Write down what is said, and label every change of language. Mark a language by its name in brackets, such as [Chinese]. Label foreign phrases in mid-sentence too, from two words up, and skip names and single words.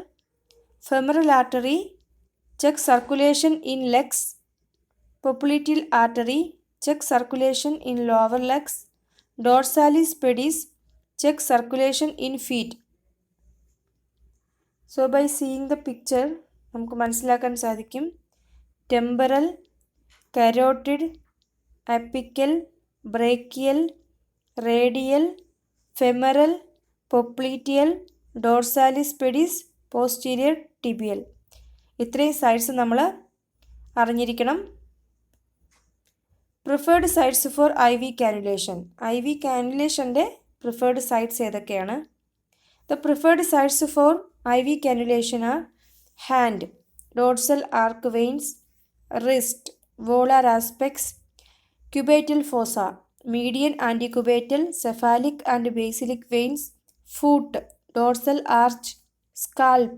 [English] Femoral artery, check circulation in legs. Popliteal artery, check circulation in lower legs. Dorsalis pedis, check circulation in feet. So by seeing the picture, [Malayalam] നമുക്ക് മനസ്സിലാക്കാൻ സാധിക്കും [English] temporal, carotid, apical, brachial, radial, femoral, popliteal, dorsalis pedis, posterior tibial. [Malayalam] ഇത്രയും സൈഡ്സ് നമ്മൾ അറിഞ്ഞിരിക്കണം. [English] preferred sites for IV cannulation. IV cannulation [Malayalam] ൻ്റെ [English] preferred sites [Malayalam] ഏതൊക്കെയാണ്? [English] The preferred sites for IV cannulation are hand, dorsal arc veins, wrist, volar apex, cubital fossa, median antecubital, cephalic and basilic veins, foot, dorsal arch, scalp.